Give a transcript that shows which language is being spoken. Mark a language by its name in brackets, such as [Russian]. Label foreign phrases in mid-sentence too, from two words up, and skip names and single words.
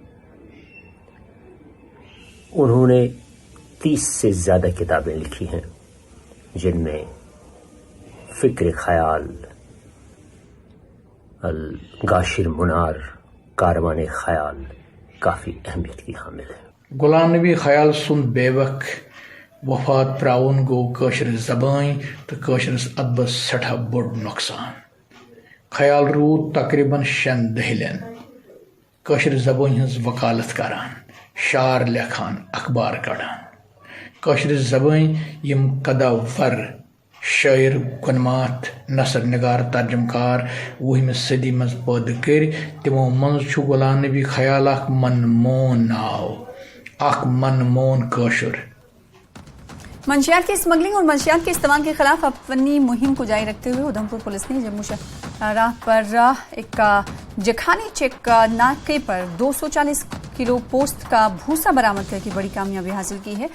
[Urdu] انہوں نے 30 سے زیادہ کتابیں لکھی ہیں، جن میں فکر خیال، گاشر منار، کاروان خیال کافی اہمیت کی حامل ہے. [Kashmiri] गुलाम नबी ख्याल सुन बेवक वफात प्राउन गो कशर ज़बान तो कशरस अदबस सठा बोड़ नुकसान। ख्याल रूद तकरीबन 6 दहलन कशर ज़बान हज वकालत करान, शार लेखान, अखबार कड़ान। कशर ज़बान यम कदावर शायर, गुनमात, नसर निगार, तर्जमकार 20वीं सदी मज पैदा कर, तिमो मज गुलाम नबी ख्याल अख मनमोन नाव, अख मनमोन कशर। [Urdu] منشیات کی اسمگلنگ اور منشیات کے استعمال کے خلاف اپنی مہم کو جاری رکھتے ہوئے ادھم پور پولیس نے جموں راہ پر ایک جخانی چیک ناکے پر 240 کلو پوست کا بھوسہ برآمد کر کے بڑی کامیابی حاصل کی ہے.